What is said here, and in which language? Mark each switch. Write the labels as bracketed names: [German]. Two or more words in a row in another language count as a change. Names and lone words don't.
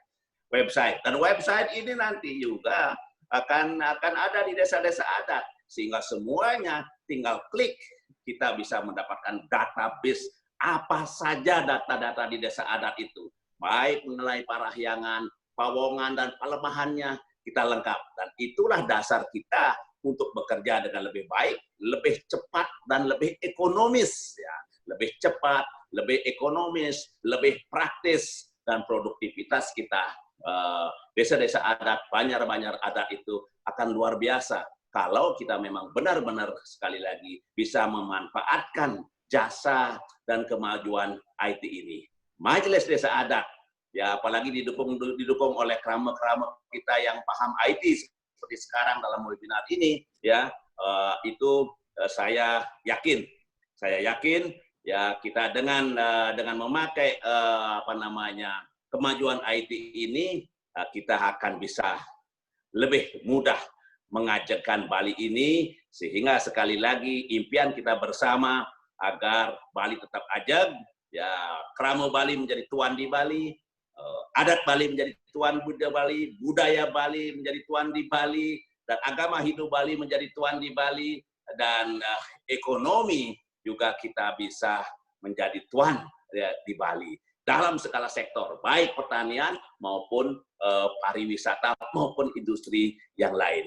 [Indonesian] Dan website ini nanti juga akan ada di desa-desa adat, sehingga semuanya tinggal klik, kita bisa mendapatkan database apa saja data-data di desa adat itu, baik mengenai parahyangan, pawongan dan pelemahannya kita lengkap. Dan itulah dasar kita untuk bekerja dengan lebih baik, lebih cepat dan lebih ekonomis, ya, lebih cepat, lebih ekonomis, lebih praktis, dan produktivitas kita desa-desa adat, banjar-banjar adat itu akan luar biasa kalau kita memang benar-benar sekali lagi bisa memanfaatkan jasa dan kemajuan IT ini. Majelis Desa Adat, ya apalagi didukung oleh krama-krama kita yang paham IT seperti sekarang dalam webinar ini, ya saya yakin ya kita dengan memakai kemajuan IT ini, kita akan bisa lebih mudah mengajarkan Bali ini, sehingga sekali lagi impian kita bersama agar Bali tetap ajeg, ya krama Bali menjadi tuan di Bali, adat Bali menjadi tuan budaya Bali menjadi tuan di Bali, dan agama hidup Bali menjadi tuan di Bali, dan ekonomi juga kita bisa menjadi tuan ya, di Bali. Dalam segala sektor, baik pertanian maupun pariwisata maupun industri yang lain.